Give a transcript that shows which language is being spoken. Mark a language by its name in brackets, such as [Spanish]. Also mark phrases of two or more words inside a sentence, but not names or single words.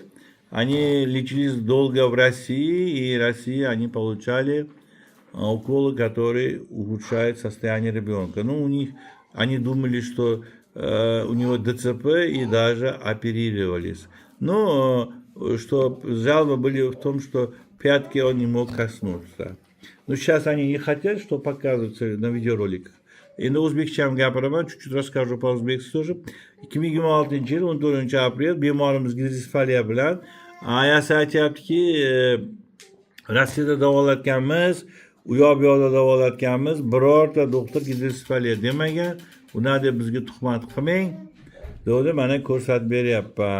[Russian] Они лечились долго в России, и в России они получали уколы, которые ухудшают состояние ребенка. Ну, у них, они думали, что у него ДЦП, и даже оперировались. Но что жалобы были в том, что пятки он не мог коснуться. Но сейчас они не хотят, что показывается на видеороликах. [Uzbek] Endi o'zbekcham gapiraman, [Russian] чуть-чуть расскажу по-o'zbekcha тоже. [Uzbek] 2026 yil 14 aprel bemorimiz gidrosefaliya bilan ayasi aytyaptiki, Rossiyada davolatganmiz, u yoq bu yoqda davolatganmiz, birorta doktor gidrosefaliya demagan. Buni deb bizga tuhmat qilmang. Dedi, mana ko'rsatib beryapman.